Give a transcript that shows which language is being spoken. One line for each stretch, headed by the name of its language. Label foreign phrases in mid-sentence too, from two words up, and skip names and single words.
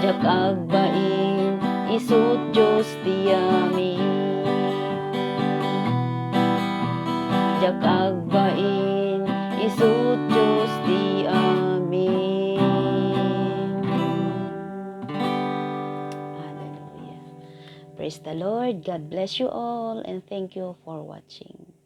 Iloko: agbain isut Diyos ti amin. Jak agbain isut Diyos ti amin.
English: Hallelujah. Praise the Lord. God bless you all and thank you for watching.